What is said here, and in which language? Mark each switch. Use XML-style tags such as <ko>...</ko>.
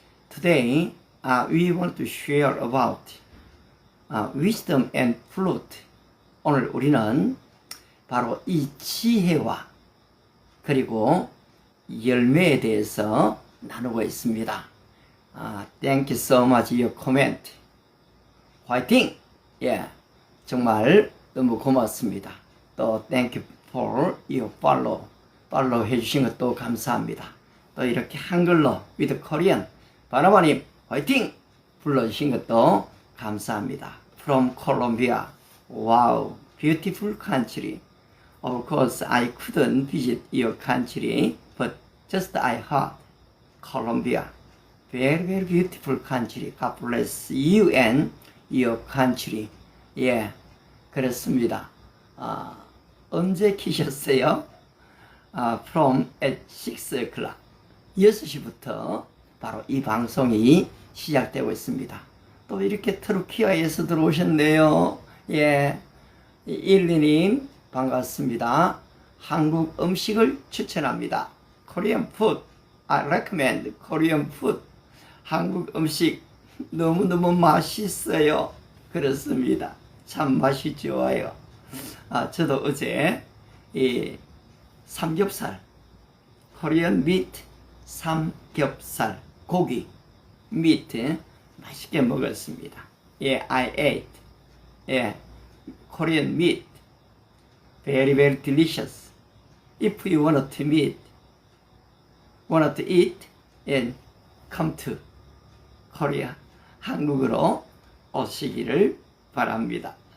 <en>Today, we want to share about wisdom and fruit.</en> <ko>오늘 우리는 바로 이 지혜와 그리고 열매에 대해서 나누고 있습니다.</ko> <en>Thank you so much your comment.</en> <ko>화이팅! 예, 정말 너무 고맙습니다.</ko> <en>또 thank you for your follow</en> <ko>해주신 것도 감사합니다. 또 이렇게 한글로</ko> <en>with Korean</en> <ko>바나바님 화이팅! 불러주신 것도 감사합니다.</ko> <en>From Colombia. Wow, beautiful country. Of course, I couldn't visit your country, but just I heard Colombia. Very, very beautiful country. God bless you and your country.</en> <ko>예, 그렇습니다. 언제 키셨어요?</ko> <en>From at 6 o'clock.</en> <ko>6시부터 바로 이 방송이 시작되고 있습니다. 또 이렇게 터키아에서 들어오셨네요. 예, 일리님 반갑습니다. 한국 음식을 추천합니다.</ko> <en>Korean food. I recommend Korean food.</en> <ko>한국 음식 너무너무 맛있어요. 그렇습니다. 참 맛이 좋아요. 저도 어제 이 삼겹살,</ko> <en>Korean meat,</en> <ko>삼겹살, 고기, meat 맛있게 먹었습니다.</ko> <en>예, I ate. 예, Korean meat, very very delicious. If you want to eat, and come to Korea,</en> <ko>한국으로 오시기를 바랍니다.</ko>